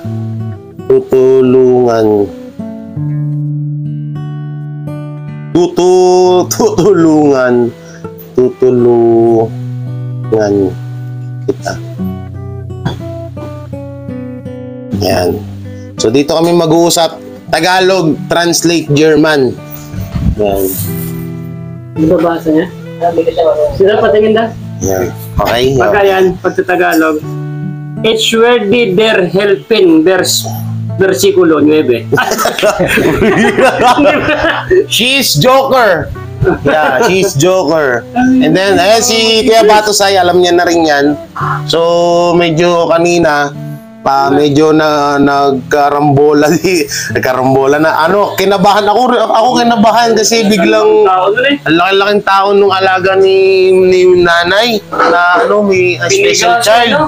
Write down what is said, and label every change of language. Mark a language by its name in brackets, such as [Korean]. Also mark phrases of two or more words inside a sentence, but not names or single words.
[Filipino] Tutulungan kita. Yan. So dito kami mag-uusap. Tagalog, translate German. Yan. Ano ba basa niya? Sila patingin na? Yan. Okay. Pagka yan, pagtatagalog. [German] Ich werde der helfen, [Filipino] versikulo 9. [English] She's Joker. Yeah, she's Joker. And then, [Filipino] si Kuya Batosay, alam niya na rin yan. So, medyo kanina, medyo nagkarambola na. Kinabahan ako kinabahan kasi biglang ang laki-laking tao nung alaga ni nanay na may special child.